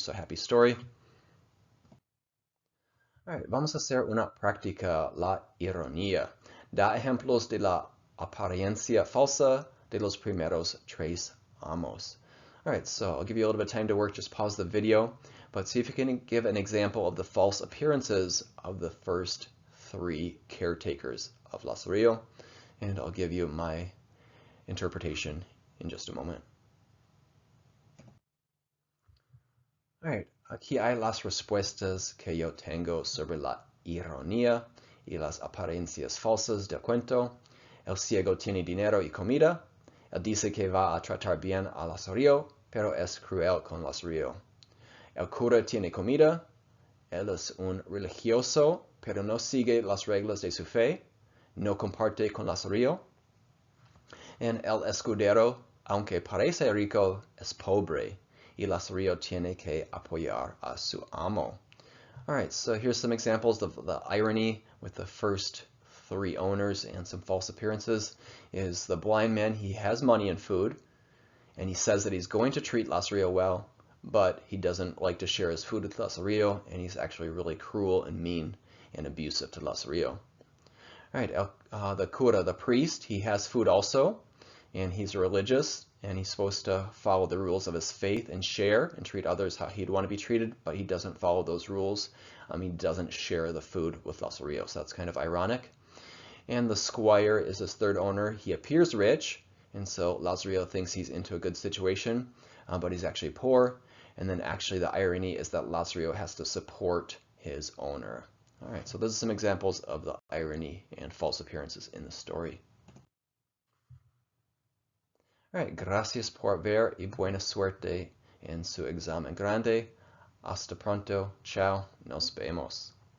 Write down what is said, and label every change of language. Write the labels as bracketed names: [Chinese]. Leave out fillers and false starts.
[English] So happy story. [Spanish] All right, vamos a hacer una práctica, la ironía. Da ejemplos de la apariencia falsa de los primeros tres amos. [English] All right, so I'll give you a little bit of time to work. Just pause the video, but see if you can give an example of the false appearances of the first 3 caretakers of Lazarillo, and I'll give you my interpretation in just a moment. [Spanish] All right, aquí hay las respuestas que yo tengo sobre la ironía y las apariencias falsas del cuento. El ciego tiene dinero y comida. Él dice que va a tratar bien a Lazarillo, pero es cruel con Lazarillo. El cura tiene comida. Él es un religioso, pero no sigue las reglas de su fe. No comparte con Lazarillo. En el escudero, aunque parece rico, es pobre. Y Lazarillo tiene que apoyar a su amo. [English] All right, so here's some examples of the irony with the first 3 owners and some false appearances. Is the blind man, he has money and food, and he says that he's going to treat Lazarillo well, but he doesn't like to share his food with Lazarillo, and he's actually really cruel and mean and abusive to Lazarillo. All right, the cura, the priest, he has food also, and he's religious, and he's supposed to follow the rules of his faith and share and treat others how he'd want to be treated, but he doesn't follow those rules. He doesn't share the food with Lazarillo, so that's kind of ironic. And the squire is his 3rd owner. He appears rich, and so Lazarillo thinks he's into a good situation, but he's actually poor. And then actually the irony is that Lazarillo has to support his owner. All right, so those are some examples of the irony and false appearances in the story. [Spanish] All right, gracias por ver y buena suerte en su examen grande. Hasta pronto. Chao. Nos vemos.